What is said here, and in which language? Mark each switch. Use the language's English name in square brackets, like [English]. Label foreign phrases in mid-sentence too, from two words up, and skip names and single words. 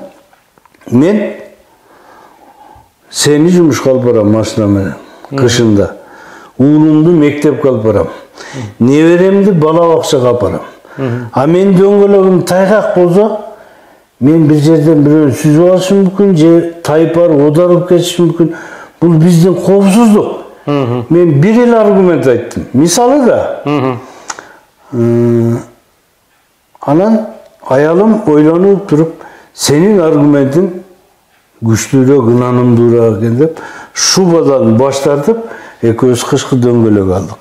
[Kyrgyz] Мен сени жумушка алып барам машина менен, кышында. Уулумду мектепке алып барам. Неберемди бала бакчага алып барам. А мен дөңгөлөгүм тайгак болсо, мен bir жерden bireuni süzüp alışım mümkün, же тайпар одарылып кетиши мүмкүн. Бул биздин коопсуздук. Мен bir эле аргумент айттым. Мисалы да. Анан аялым ойлонуп туруп, senin аргументиң күчтүүрөөк, ынанымдуураак экен деп, шубадан баш тартып, экөөбүз кышкы дөңгөлөк алдык.